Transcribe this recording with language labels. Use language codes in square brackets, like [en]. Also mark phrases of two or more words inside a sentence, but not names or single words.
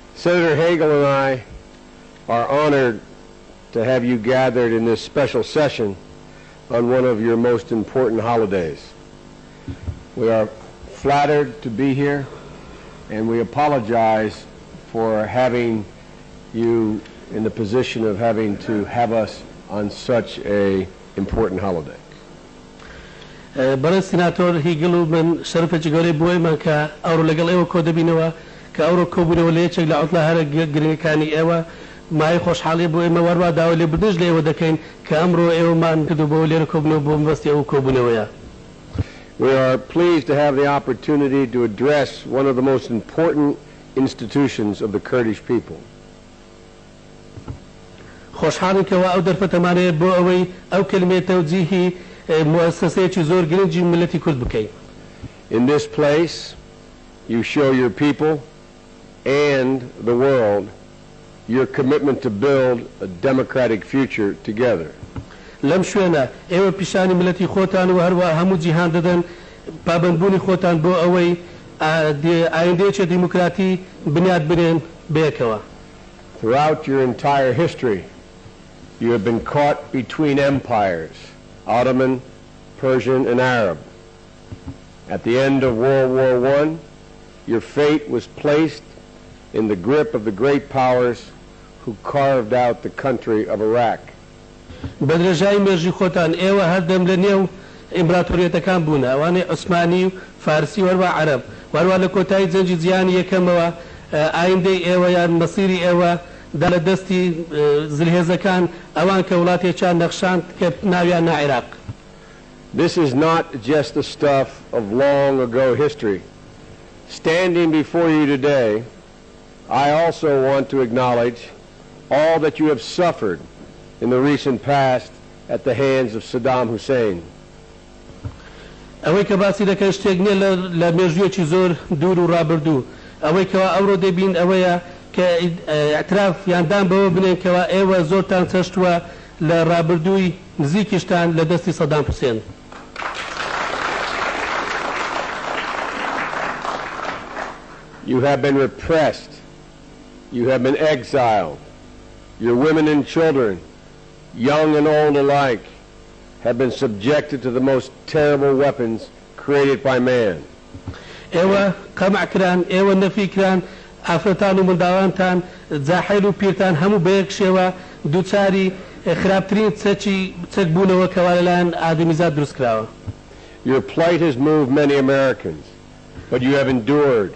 [en] Senator Hagel and I are honored to have you gathered in this special session on one of your most important holidays. We are flattered to be here, and we apologize for having you in the position of having to have us on such an important holiday. [ckb] برای سیناتور هیگل و من شرفێکی گەورەی بۆی من کە ئەوڕۆ لەگەڵ ئێوە کۆ دەبینەوە کە ئەوڕۆ کۆبوونەوە لە یەکێک لە عوتڵە هەرە گرنگەکانی ئێوە مای خۆشحاڵی بۆ ئێمە وەروا داوای لێبوردنش لە ئێوە دەکەین کە ئەمڕۆ ئێوەمان کردووە لێرە کۆبوونەوە بۆ مەبەستی ئەو کۆبوونەوەیە. [en] We are pleased to have the opportunity to address one of the most important institutions of the Kurdish people. [ckb] خۆشحاڵین کەەوە ئەو دەرفەتەمانەیە بۆ ئەوەی ئەو کلمەی تەوجیهی مؤسسەیەکی زۆر گرنگی ملەتی کورد بکەین. [en] In this place, you show your people and the world your commitment to build a democratic future together. [ckb] لەم شوێنە ئێوە پیشانی ملەتی خۆتان و هەروە هەموو جیهان دەدەن پابندبوونی خۆتان بۆ ئەوەی ئایندەیەکی دیموکراتی بنیاد بنێن بەیەکەوە. [en] Throughout your entire history, you have been caught between empires, Ottoman, Persian, and Arab. At the end of World War I, your fate was placed in the grip of the great powers who carved out the country of Iraq. [ckb] بەدرێژایی مێژی خۆتان ئێوە هەردەم لە نێو ئیمپراتۆریەتەکان بوون ئەوانەی عوسمانی و فارسی وەروە عەرەب وەروە لە کۆتایی جەنگی جیهانی یەکەمەوە ئایندەی ئێوە یان مەسیری ئێوە دا لە دەستی زلهێزەکان ئەوان کە وڵاتێکیان نەخشاند کە ناویان نا عێراق. [en] This is not just the stuff of long ago history. Standing before you today, I also want to acknowledge all that you have suffered in the recent past at the hands of Saddam Hussein. [ckb] ئەوەی کە باسی دەکەن شتێک نییە لە مێژوویەکی زۆر دوور و ڕابردوو ئەوەی کەوا ئەوڕۆ دەبین ئەوەیە کە ئەتراف یاندان بەوە بنێن کەوا ئێوە زۆرتان چەشتووە لە ڕابردووی نزیکیشتان لە دەستی سەدام حوسێن. [en] You have been repressed. You have been exiled. Your women and children, young and old alike, have been subjected to the most terrible weapons created by man. [ckb] ئێوە قەمع کران ئێوە نەفی کران ئافرەتان و منداڵانتان جاحیل و پیرتان هەموو بە یەک شێوە دووچاری خراپترین چەک بوونەوە کەوا لەلایەن ئادەمیزاد دروست کراوە. [en] Your plight has moved many Americans, but you have endured.